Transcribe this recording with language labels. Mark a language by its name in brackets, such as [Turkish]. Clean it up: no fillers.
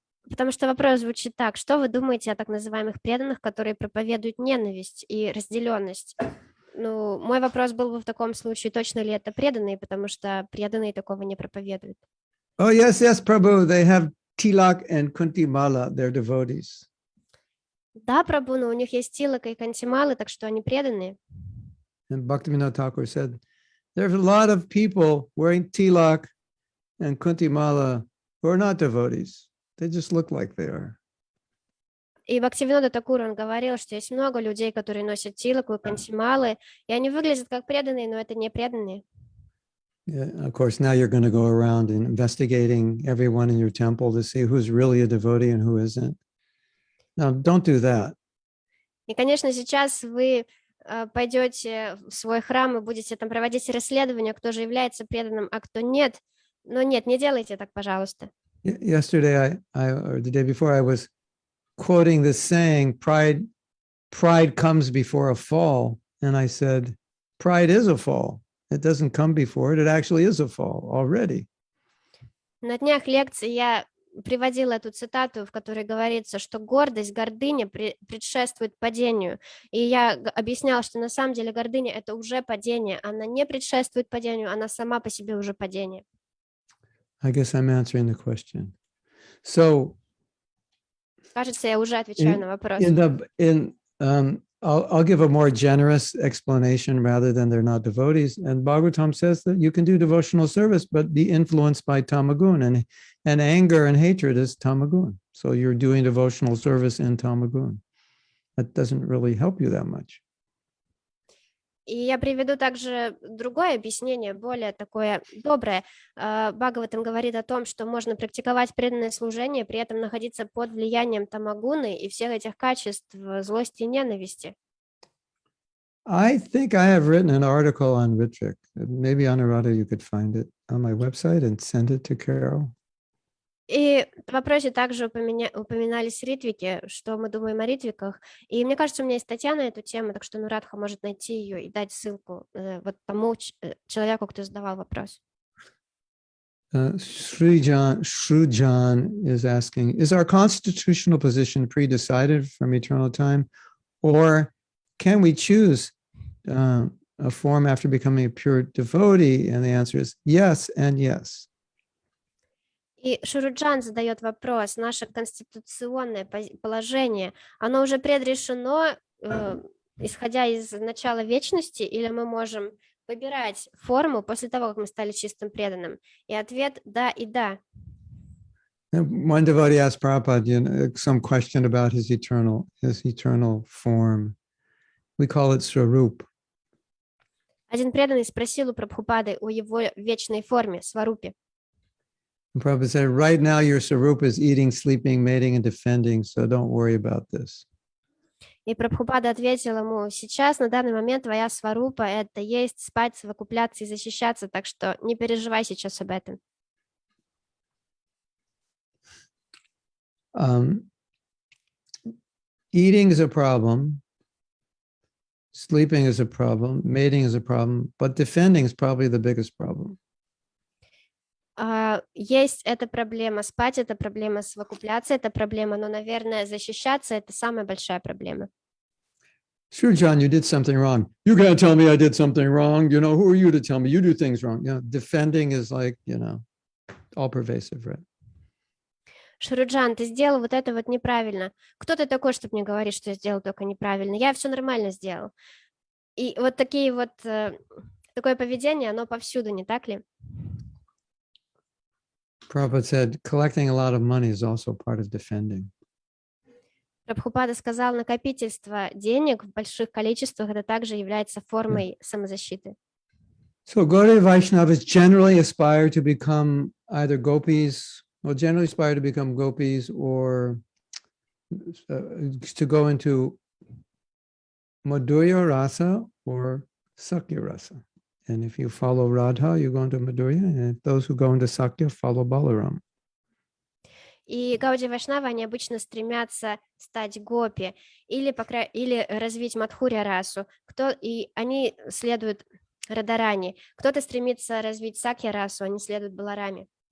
[Russian] Потому что вопрос звучит так: что вы думаете о так называемых преданных, которые проповедуют ненависть и разделенность? Ну, мой вопрос был бы в таком случае, точно ли это преданные, потому что преданные такого не проповедуют. [English] Oh, yes, Prabhu, they have Tilak and Kuntimala, they're devotees. [Russian] Да, Прабху, но у них есть Тилака и Кантималы, так что они преданные. [English] And Bhaktivinoda Thakur said, there's a lot of people wearing Tilak and Kuntimala who are not devotees. They just look like they are. [Russian] И Бхактивинода Такур, он говорил, что есть много людей, которые носят Тилаку и Кантималы, и они выглядят как преданные, но это не преданные. [English] Yeah, of course, now you're going to go around and investigating everyone in your temple to see who's really a devotee and who isn't. Now, don't do that. [Russian] И, конечно, сейчас вы пойдете в свой храм и будете там проводить расследование, кто же является преданным, а кто нет. Но нет, не делайте так, пожалуйста. [English] Yesterday, or the day before, I was quoting this saying, pride comes before a fall. And I said, pride is a fall. It doesn't come before it. It actually is a fall already. [Russian] На днях лекции я приводила эту цитату, в которой говорится, что гордость, гордыня предшествует падению. И я объясняла, что на самом деле гордыня — это уже падение. Она не предшествует падению, она сама по себе уже падение. [English] I guess I'm answering the question. So, [Russian] кажется, я уже отвечаю на вопрос. [English] I'll give a more generous explanation rather than they're not devotees. And Bhagavatam says that you can do devotional service, but be influenced by tamagun, and anger and hatred is tamagun. So you're doing devotional service in tamagun. That doesn't really help you that much. [Russian] И я приведу также другое объяснение, более такое доброе. Бхагаватам говорит о том, что можно практиковать преданное служение, при этом находиться под влиянием тамагуны и всех этих качеств злости и ненависти. [English] I think I have written an article on Ritvik. Maybe Anuradha, you could find it on my website and send it to Carol. [Russian] И в вопросе также упоминались ритвики, что мы думаем о ритвиках. И мне кажется, у меня есть статья на эту тему, так что Нурадха может найти ее и дать ссылку вот тому человеку, кто задавал вопрос. [English] Shrujan is asking, is our constitutional position pre-decided from eternal time, or can we choose a form after becoming a pure devotee? And the answer is yes and yes. [Russian] И Шуруджан задает вопрос: наше конституционное положение, оно уже предрешено, исходя из начала вечности, или мы можем выбирать форму после того, как мы стали чистым преданным? И ответ — да и да. [English] One devotee asked Prabhupada some question about his eternal form. We call it Swarup. [Russian] Один преданный спросил у Прабхупады о его вечной форме, сварупе. [English] Prabhupada said, right now your Swarup is eating, sleeping, mating, and defending, so don't worry about this. [Russian] И Прабхупада ответил ему: сейчас, на данный момент, твоя сварупа — это есть спать, совокупляться и защищаться, так что не переживай сейчас об этом. [English] Eating is a problem. Sleeping is a problem. Mating is a problem. But defending is probably the biggest problem. [Russian] Есть эта проблема, спать — это проблема, совокупляться — это проблема, но, наверное, защищаться — это самая большая проблема. [English] Sure, John, you did something wrong. You can't tell me I did something wrong. You know, who are you to tell me you do things wrong? You know, defending is like, you know, all pervasive, right? [Russian] Шуруджан, ты сделал вот это вот неправильно. Кто ты такой, чтобы мне говорить, что я сделал только неправильно? Я все нормально сделал. И вот такие вот, такое поведение, оно повсюду, не так ли? [English] Prabhupada said collecting a lot of money is also part of defending. [Russian] Прабхупада сказал, накопительство денег в больших количествах — это также является формой самозащиты. [English] So Gaudiya Vaishnavas generally aspire to become either gopis, or generally aspire to become gopis, or to go into Madhurya Rasa or Sakya Rasa. And if you follow Radha, you go into Madhurya, and those who go into Sakya follow Balaram. [Russian] И Гаудия Вайшнавы, они обычно стремятся стать гопи или развить Мадхурья расу. И они следуют Радарани. Кто-то стремится развить Сакья расу, они следуют Балараме.